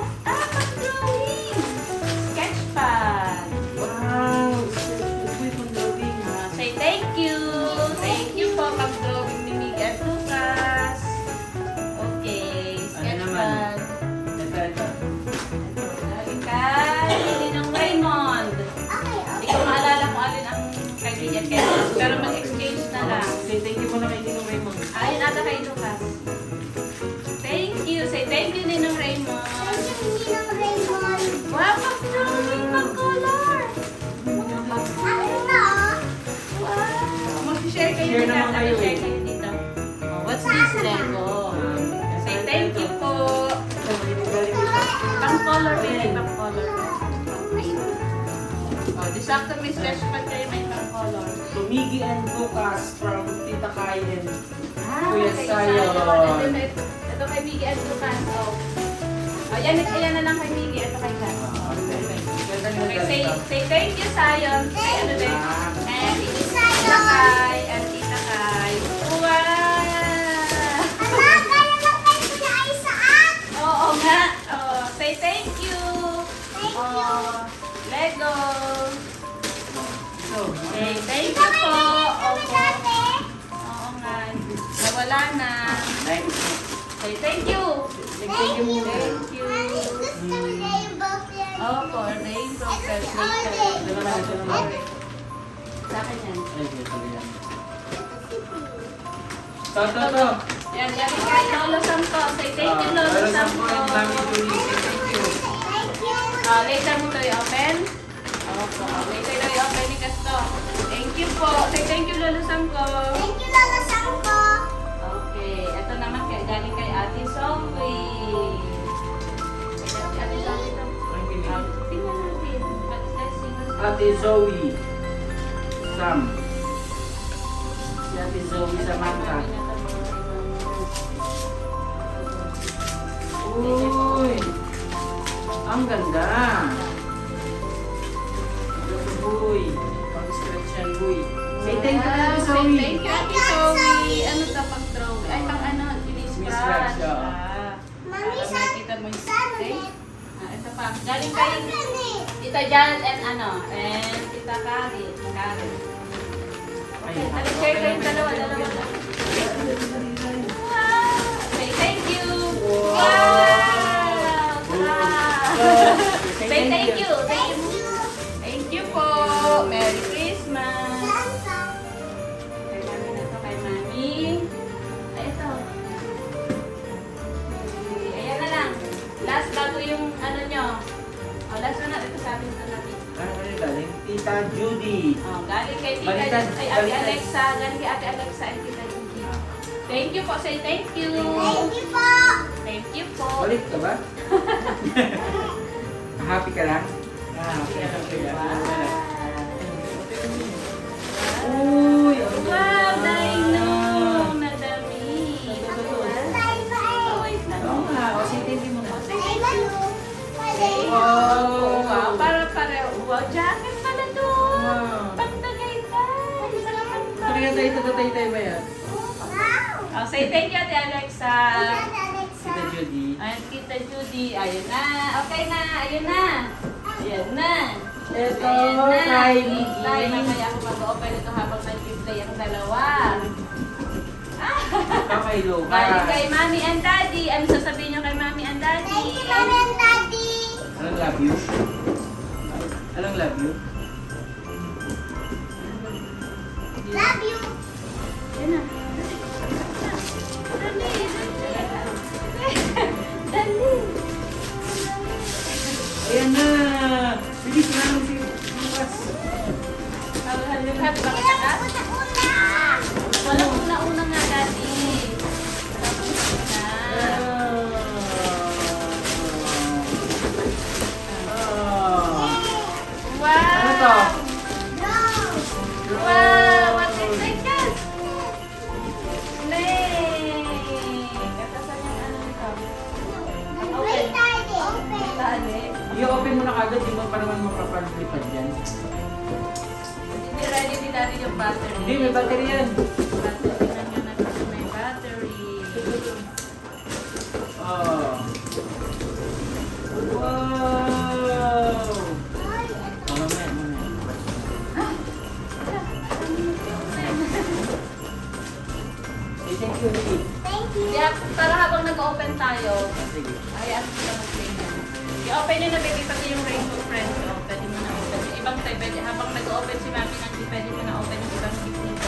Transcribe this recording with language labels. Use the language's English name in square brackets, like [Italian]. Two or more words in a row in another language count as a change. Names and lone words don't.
[Filipino] Pag-drawing! Sketchpad. Wow! Uy, kung drawing. [English] Say thank you. Thank you [Filipino] po pag-drawing ni Miggy at Lucas. [English] Okay, sketchpad. [Filipino] Ito. Galing kay Ninong Raymond. Okay, Hindi okay. ko maalala kung alin ang kaibigan kay Lucas, pero mag-exchange na lang. Say thank you muna kay Ninong Raymond. Ayun ata kay Lucas. [English] Thank you. Say thank you, Ninong Raymond. Thank you, Ninong Raymond! [Filipino] Wow, pag-drawing, pag-color. Ano na, oh? Wow. Mag-share kayo Share dito. naman kayo eh. Mag-share kayo dito. [English] Oh, what's this, Lego? Say thank you po. [Filipino] Pang-color, may pang-color. Oh, di sakto may sketchpad kayo, may pang-color. [English] To Miggy and Lucas from Tita Kai and Kuya Kuya Sayon. [Filipino] Ito kay Miggy at Lucas. Oh. Oh, yan na lang kay Miggy. Ito kay Lucas. [English] Okay, say thank you, Sayon. [Filipino] Say ano din? [English] And Tita Kai and Tita Kai. Wow! [Filipino] Ala, kaya lang kayo sila ay saan? Oo nga. [English] Oh, say thank you. Thank you! Oh, Lego. So, Say thank you [Filipino] po. Opo. Oo nga. Nawala na. [English] Say thank you. thank you muna. Thank you. [Filipino] Gusto mo rainbow friends? Opo, rainbow Ito si friends. Ode. Ito naman. Sa akin yan. To. Yan, yan kay Lolo Sampo. [English] Say thank you, Lolo Sampo. Thank you. Thank you! [Filipino] Later mo ito i-open. Opo, [English] later na [Filipino] i-open ni Casto. [English] Thank you [Filipino] po. [English] Say thank you, Lolo Sampo. Thank you, Lola Sangko! [Filipino] Okay, ito naman galing kay Ate Sophie. Ate Sophie to. Tingnan natin. [English] Let's see. [Filipino] Ate Zoe. Sam. Si Ate Zoe Samantha. Uy! Ang ganda! Uy! Pang-stretch yan, uy. [English] Say thank you, Ate Wow, Zoe. Thank you, [Filipino] Ate Zoe. Ano to pag-drawing? Ay, pang ano? scratch, oo. Mami, Para saan? makita mo yung Saan okay? ulit? Ito pa. Galing kay Saan eh? [English] Tita Janet and and Tita Karen. Karen. [Filipino] Okay, share kayong dalawa. [English] Wow! Say thank you! Wow! Say thank you! Thank you. Thank you po! Merry Christmas! [Filipino] Saan, saan? Kay Mami na to, kay Mami. Ay, ito. Ayan na lang. Last bago yung ano nyo. O, last na. Ito sa atin na natin. Ano galing? Tita Judy. Oh, galing kay Tita, Baliktad, kay Ate baliktad. Alexa, galing kay Ate Alexa and Tita Judy. [English] Thank you po, say thank you. Thank you [Filipino] po. [English] Thank you [Filipino] po. Balik ka ba? Happy ka lang? Happy ka. Uy! Wow, Dino! Nadami. Tayo ba eh? Oh, wait lang. Oo nga. O, sintindi mo na. Ay, Manu. Pwede. Oh, wow, para pareho. Wow, jacket pala to. Wow. Pagtagaytay. Tatay ba yan? Wow. [English] Oh, say thank you, Ate Alexa. Tita Alexa. Tita Judy. [Filipino] Ayan, Tita Judy. Ayun na. Okay na. Ayun na. Ayan na. Ito, Ayan na. kay Hintay. Miggy. Mamaya ako mag-open ito habang nag-play ang dalawa. Kay Lucas. Galing kay Mommy and Daddy. Ano sasabihin niyo kay Mommy and Daddy? [English] Thank you, Mami and Daddy. [Filipino] Anong love you? Anong love you? [English] Love you. [Filipino] Ayan na. Dali. Dali. Ayan na! Bilis na lang si Lucas. Haluhan-luhan. Bakit Kailangan ka? ko na una. Walang una-una nga, Daddy. Walang una. Wow! Ano to? [English] No. Wow! What's it like that? Snake! [Filipino] Katasan yung ano nito? Mag-play tayo. Open. Tali. I-open mo na kagad, di mo pa naman makapaglipad yan. Hindi ready din natin yung battery. Hindi, may battery yan. Battery na nga natin may battery. Oh. Wow! Ay, ito. Oh, mamaya. [English] Say thank you, Ricky. Thank you. [Filipino] Kaya para habang nag-open tayo, Sige. ay ask ko lang mag-play na. I-open nyo na baby pati yung Rainbow Friends. Oh, pwede mo na open. Yung ibang tayo, pwede, habang nag-open si Mami Nancy, pwede mo na open yung ibang gift nito.